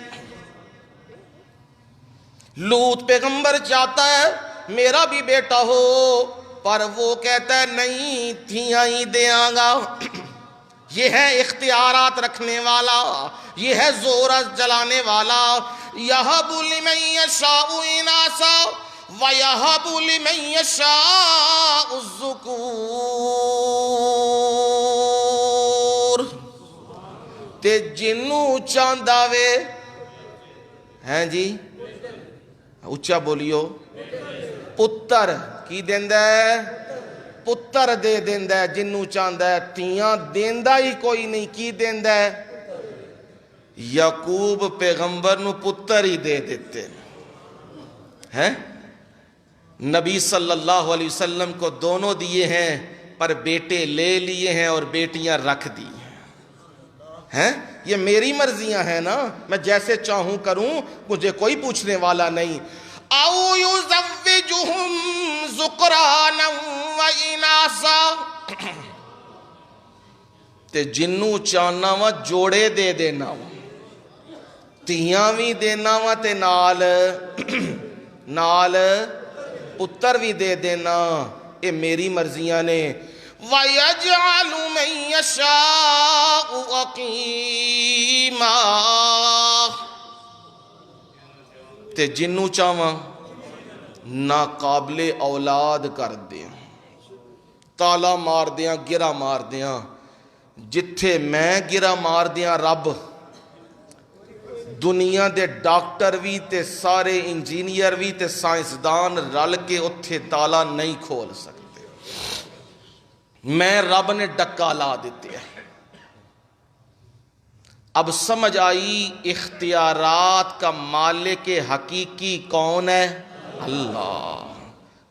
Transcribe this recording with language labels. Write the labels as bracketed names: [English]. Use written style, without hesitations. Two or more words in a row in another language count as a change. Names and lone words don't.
[Urdu] لوط پیغمبر چاہتا ہے میرا بھی بیٹا ہو، پر وہ کہتا ہے نہیں، [Punjabi] تھیاں ہی دیاں گا۔ [Urdu] یہ ہے اختیارات رکھنے والا، یہ ہے زور جلانے والا۔ [Arabic] یَهَبُ لِمَن یَشَاءُ إِنَاثًا وَیَهَبُ لِمَن یَشَاءُ الذُّکُورَ، [Punjabi] تے جنوں چاہندا وے ہیں جی اچھا بولیو، پتر کی دیندا ہے، پتر دے دیندا ہے جنوں چاہندا ہے، تیاں دیندا ہی کوئی نہیں، کی دیندا ہے؟ یعقوب پیغمبر نو پتر ہی دے دیتے ہیں۔ [Urdu] نبی صلی اللہ علیہ وسلم کو دونوں دیے ہیں، پر بیٹے لے لیے ہیں اور بیٹیاں رکھ دی ہیں۔ یہ میری مرضیاں ہیں نا، میں جیسے چاہوں کروں، مجھے کوئی پوچھنے والا نہیں۔ [Arabic] او یزوجہم ذکرانا و اناسا، [Punjabi] تے جنوں چاہنا وا جوڑے دے دینا وا، تیاں بھی دینا وا تے نال پتر بھی دے دینا، اے میری مرضیاں نے۔ [Arabic] وَيَجْعَلُ مَن يَشَاءُ عَقِيمًا، [Punjabi] تے جنوں چاہواں ناقابل اولاد کر دیاں، تالا مار دیاں، گرا مار دیاں۔ جتھے میں گرا مار دیاں رب، دنیا دے ڈاکٹر بھی تے سارے انجینئر بھی تے سائنسدان رل کے اتھے تالا نہیں کھول سکتے، میں رب نے ڈکا لا دیتے ہیں۔ [Urdu] اب سمجھ آئی اختیارات کا مالک حقیقی کون ہے؟ اللہ۔